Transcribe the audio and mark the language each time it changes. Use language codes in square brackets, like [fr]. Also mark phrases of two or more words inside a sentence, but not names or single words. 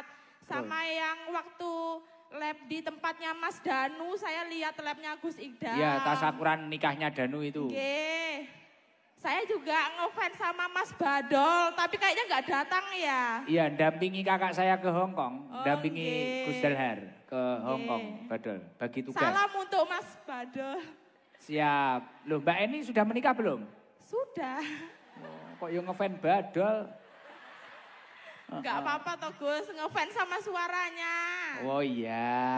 [id] Sama yang waktu lab di tempatnya Mas Danu, saya lihat labnya Gus Ikdam. Iya, tasakuran nikahnya Danu itu. Oke. Saya juga ngefans sama Mas Badol, tapi kayaknya nggak datang ya. Iya, dampingi kakak saya ke Hong Kong, Oh, dampingi nggih. Gus Dalhar ke Hong Kong, Badol, bagi tugas. Salam untuk Mas Badol. Siap. Loh, Mbak Eni sudah menikah belum? Sudah. Oh, kok yang ngefans Badol? Nggak apa-apa toh Gus, ngefans sama suaranya. Oh iya.